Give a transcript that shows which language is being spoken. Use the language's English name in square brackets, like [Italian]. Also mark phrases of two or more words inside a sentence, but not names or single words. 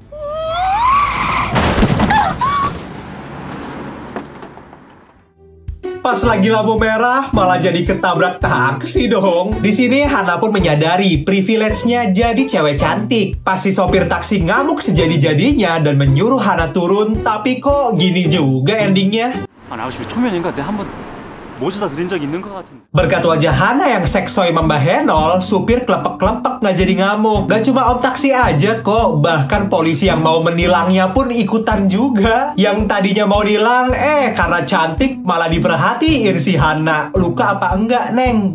[Indonesian] pas lagi lampu merah, malah jadi ketabrak taksi dong. Di sini Hana pun menyadari privilege-nya jadi cewek cantik. Pas si sopir taksi ngamuk sejadi-jadinya dan menyuruh Hana turun, tapi kok gini juga endingnya. [Korean] 아저씨 초면인가? 내가 한번 모셔다 드린 적 있는 것 같은데. [Indonesian] Berkat wajah Hana yang seksoy membahenol, supir klepek-klepek nggak jadi ngamuk. Gak cuma om taksi aja kok, bahkan polisi yang mau menilangnya pun ikutan juga. Yang tadinya mau nilang, karena cantik malah diperhatiin si Hana. Luka apa enggak, Neng?